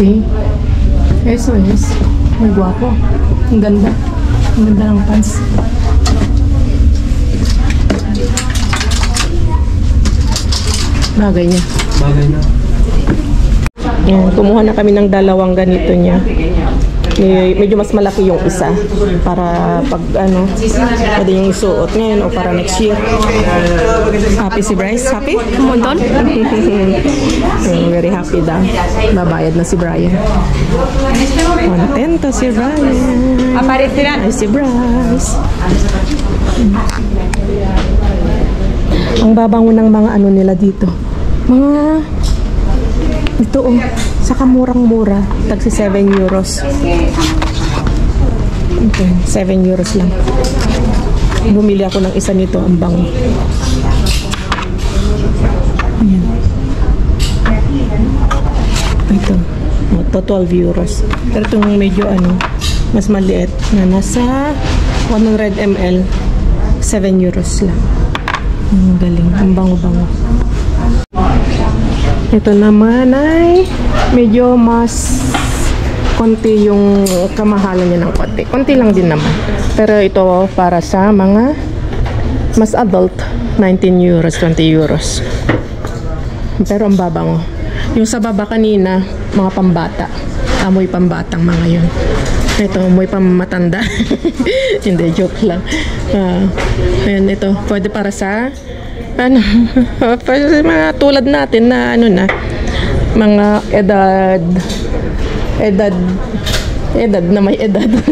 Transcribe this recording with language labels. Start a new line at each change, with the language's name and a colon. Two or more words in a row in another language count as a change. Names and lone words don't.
Filipino: Kasi,
Spanish: eso es. Muy guapo.
Filipino: Ang ganda. Ang ganda ng pants. Bagay niya. Bagay na. Yan, kumuha na kami ng dalawang ganito niya. Medyo mas malaki yung isa para pag pwede yung isuot ngayon o para
English: next year.
Filipino: Happy si Bryce? Happy?
Spanish: Un montón.
English: Very happy
Filipino: daw. Babayad na si Brian.
Spanish: Contento si Brian. Aparecerá.
Filipino: Ay, si Bryce. Ang babango ng mga nila dito. Ito saka murang-mura. Tagsi 7 euros. Okay, 7 euros lang. Bumili ako ng isa nito, ang bango. Ayan. to 12 euros. Pero itong medyo mas maliit na nasa 100 ml, 7 euros lang. Ang galing, ang bango-bango. Ito naman ay medyo mas konti yung kamahalan niya ng konti. Konti lang din naman. Pero ito para sa mga mas adult, 19 euros, 20 euros. Pero ang babango. Yung sa baba kanina, mga pambata. Amoy pambatang mga yun. Ito, amoy pamatanda. Hindi, joke lang. Ayan, ito. Pwede para sa para sa mga tulad natin na mga edad na may edad.